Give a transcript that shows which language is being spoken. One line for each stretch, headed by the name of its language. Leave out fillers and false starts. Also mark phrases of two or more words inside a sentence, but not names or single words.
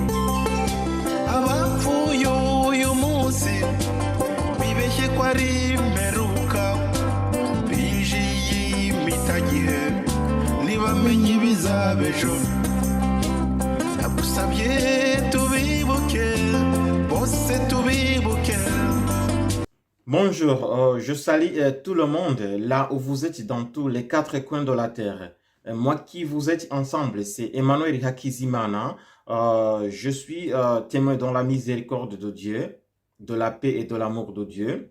Kinyarwanda: abapfuye uyu munsi bibeshye ko ari imperuka binjiye imitagihe ntibamenye ibizaba ejo ndagusabye tubibuke bose tubibuke.
French: Bonjour, je salue tout le monde là où vous êtes dans tous les quatre coins de la terre. Moi qui vous êtes ensemble, c'est Emmanuel Hakizimana. Je suis témoin dans la miséricorde de Dieu, de la paix et de l'amour de Dieu.